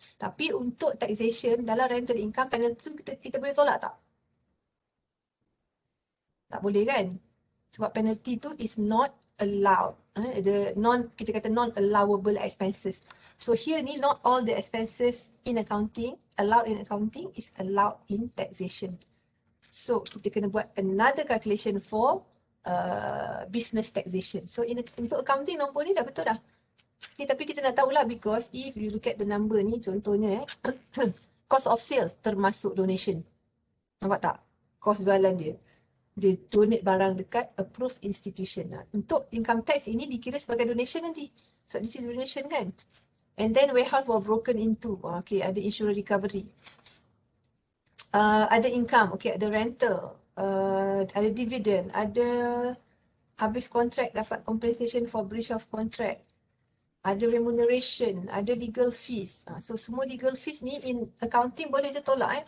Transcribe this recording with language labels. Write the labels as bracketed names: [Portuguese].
[Malay] Tapi untuk taxation, dalam rental income, penalty tu kita boleh tolak tak? Tak boleh kan? Sebab penalty tu [English] is not allowed. [Malay] Kita kata non-allowable expenses. [English] So here ni, not all the expenses in accounting, allowed in accounting, is allowed in taxation. So [Malay] kita kena buat [English] another calculation for business taxation. [Malay] So untuk accounting nombor ni dah betul dah. Okay, tapi kita nak tahulah [English] because if you look at the number [Malay] ni, contohnya cost of sales termasuk donation. Nampak tak? Cost jualan dia. Dia donate barang dekat approved institution. Untuk income tax ini dikira sebagai donation nanti. [English] So this is donation kan. And then warehouse were broken into. [Malay] Okay, ada insurance recovery. Ada income, okay, ada rental. Ada dividend. Ada habis kontrak dapat compensation for breach of contract. Ada remuneration. Ada legal fees. So semua legal fees ni [English] in accounting [Malay] boleh je tolak.